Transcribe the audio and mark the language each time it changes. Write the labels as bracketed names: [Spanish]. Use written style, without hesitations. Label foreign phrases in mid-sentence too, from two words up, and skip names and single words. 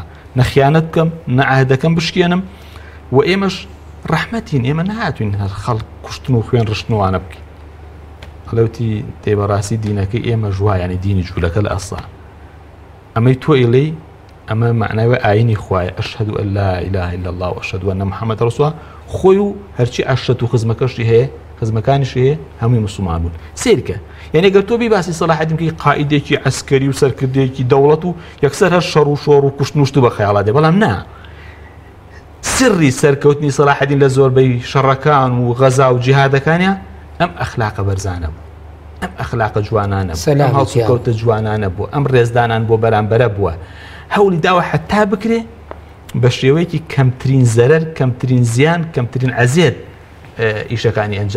[Central Kurdish] نەخیانەت بکەم نە عەهدەکەم بشکێنم و ئێمەش ڕەحمەتین ئێمە نهاتوین هەر خەڵک کوشتن و خوێن ڕشتنوانە بکەین ئەڵێوتی تێبەڕاستی دینەکەی ئێمە ژوایانی دینی جوولەکە لە ئەسڵا ئەمەی تۆ ئیڵەی ئەمە معناوە ئاینی خوایە [Arabic] ئەشهەدو ئەن لا ئیلاهە ئیلا الله وأشهد أن محمد رسول الله [Central Kurdish] خۆی و هەرچی عەشەت و خزمەکەشی هەیە خزمەکانیشی هەیە هەمووی موسڵمان بوون سیرکە یعنی ئەگەر تۆ بی باسی سەلاح الدین بکەی قائیدێکی عەسکەری و سەرکردەیەکی دەوڵەت و یەکسەر هەر شەڕ و شۆڕ و کوشتن و شت بە خەیاڵا دێ بەڵام نا سری سەرکەوتنی سەلاح الدین لە زۆربەی شەڕەکان و غەزا و جیهادەکانیان ئەم ئەخلاقە بەرزانە بوو ئەم ئەخلاقە جوانانە بوو ئەم هەڵسوکەوتە جوانانە بوو ئەم ڕێزدانان بۆ بەرامبەرە بووە هەوڵی داوە حتا بکرێ بە شێوەیەکی کەمترین زەرەر کەمترین زیان کەمترین عەزیەت ئیشەکانی ئەنجام